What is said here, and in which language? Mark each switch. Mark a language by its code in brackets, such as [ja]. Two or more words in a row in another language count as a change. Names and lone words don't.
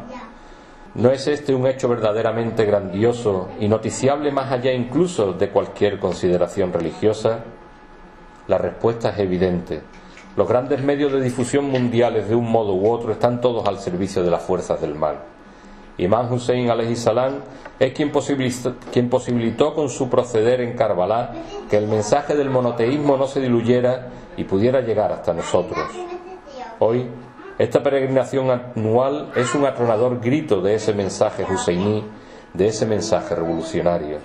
[es] ¿No es este un hecho verdaderamente grandioso y noticiable más allá incluso de cualquier consideración religiosa? La respuesta es evidente. Los grandes medios de difusión mundiales, de un modo u otro, están todos al servicio de las fuerzas del mal. Imam Hussein [ar] عليه السلام [es] es quien posibilitó con su proceder en Karbala que el mensaje del monoteísmo no se diluyera y pudiera llegar hasta nosotros. Hoy, esta peregrinación anual es un atronador grito de ese mensaje huseiní, de ese mensaje revolucionario.